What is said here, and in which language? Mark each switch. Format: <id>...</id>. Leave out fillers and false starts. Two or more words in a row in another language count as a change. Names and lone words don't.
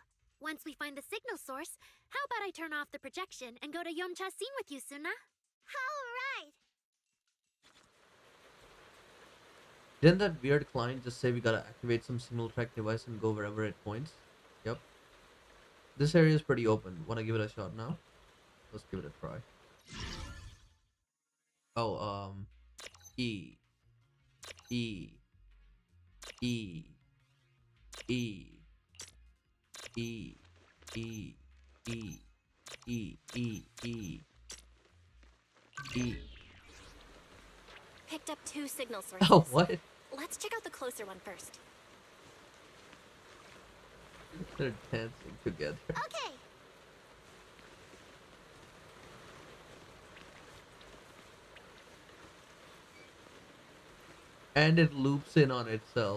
<en>Once we find the signal source, how about I turn off the projection and go to Yomcha scene with you, Suna? All right. Didn't that weird client just say we gotta activate some signal track device and go wherever it points? Yep. This area is pretty open. Wanna give it a shot now? Let's give it a try. Oh, E. E. E. E. E. E. E. E. E. E. E. Picked up 2 signal sources. Oh, what? Let's check out the closer one first. They're dancing together. Okay. And it loops in on itself.</en>